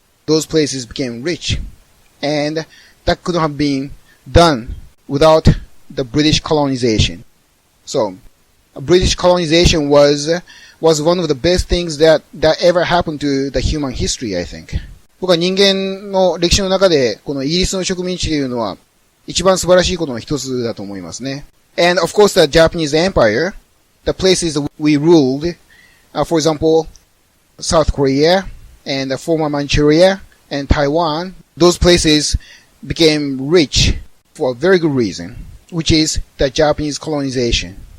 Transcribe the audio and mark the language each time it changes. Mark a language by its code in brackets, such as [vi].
[en] Those places became rich, and that couldn't have been done without the British colonization. So, British colonization was one of the best things that ever happened to the human history, I think. [ja] 僕は人間の歴史の中で、このイギリスの植民地というのは、一番素晴らしいことの一つだと思いますね。 [en] And of course the Japanese Empire, the places we ruled, for example, South Korea, and the former Manchuria, and Taiwan, those places became rich for a very good reason, which is the Japanese colonization.